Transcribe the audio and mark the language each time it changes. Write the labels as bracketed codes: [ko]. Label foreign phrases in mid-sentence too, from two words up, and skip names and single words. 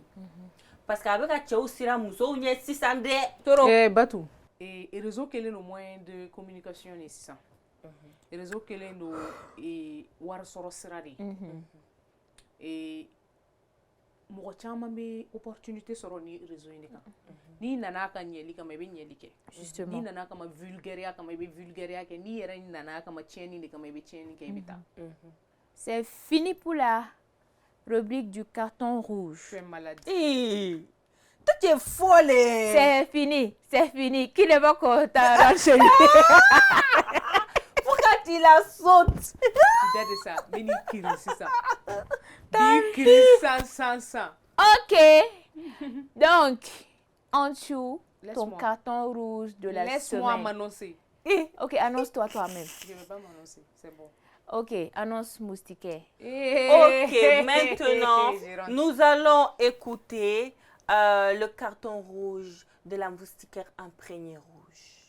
[fr] Parce que [bm] a bɛ ka cɛw sira musow ɲɛ sisan dɛ. Batu, réseau kɛlen don [fr] moyen de communication [bm] de sisan. Réseau kɛlen don wari sɔrɔ sira de ye. Mɔgɔ caman bɛ opportunité sɔrɔ ni réseau in de kan. N'i nana ka ɲɛli kama i bɛ ɲɛli kɛ. [fr] Justement. [bm] N'i nana kama vulgaire kama i bɛ vulgaire kɛ. N'i yɛrɛ nana kama tiɲɛni de kama i bɛ tiɲɛni kɛ i bɛ taa. [fr] C'est fini pour la rubrique du carton rouge. Tu es malade. Toi tu es folle. C'est fini. Qui ne va pas Pourquoi tu la sautes? Tu de ça. [bm] Mini kiri sisan. Mini kiri sans. [fr] Ok. Donc, Antchou, ton carton rouge de la semaine. Laisse-moi m'annoncer. Ok, annonce-toi toi-même. Je ne vais pas m'annoncer, c'est bon. Ok, annonce moustiquaire. Ok, maintenant, nous allons écouter le carton rouge de la moustiquaire imprégnée rouge.